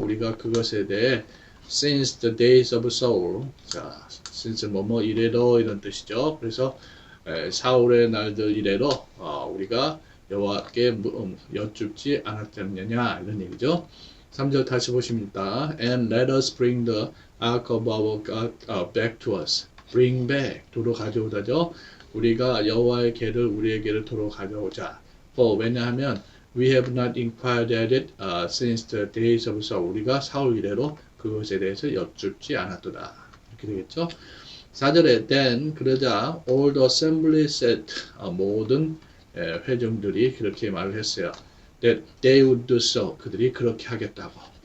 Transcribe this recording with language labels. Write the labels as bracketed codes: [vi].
[ko] 우리가 그것에 대해 [en] since the days of Saul. [ko] 자, since 뭐뭐 이래로 이런 뜻이죠. 그래서 사울의 날들 이래로 우리가 여호와께 여쭙지 않았느냐 이런 얘기죠. 3절 다시 보십니다. [en] And let us bring the ark of our God back to us. Bring back, [ko] 도로 가져오다죠. 우리가 여호와의 궤를 우리에게로 도로 가져오자. 왜냐하면 [en] we have not inquired at it since the days of Saul. [ko] 우리가 사울 이래로 그것에 대해서 여쭙지 않았도다. 이렇게 되겠죠. 4절에 then 그러자 [en] all the assembly said, [ko] 모든 회중들이 그렇게 말을 했어요. [en] That they would do so. [ko] 그들이 그렇게 하겠다고.